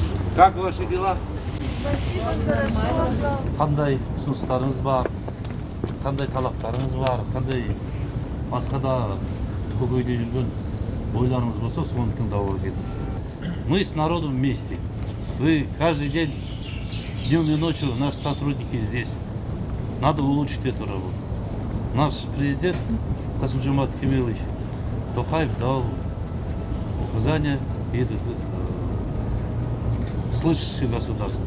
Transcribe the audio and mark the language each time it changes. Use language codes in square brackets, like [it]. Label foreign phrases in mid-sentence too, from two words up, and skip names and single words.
[ru] Как ваши дела? [kk] Қандай ұсыныстарыңыз бар, қандай талаптарыңыз бар, қандай басқа да көкейде жүрген ойларыңыз болса, соны тыңдауға келдім. [ru] Мы с народом вместе. Вы каждый день, днем и ночью, наши сотрудники здесь. Надо улучшить эту работу. Наш президент Касым-Жомарт Кемелович Токаев дал указание слышащее государство.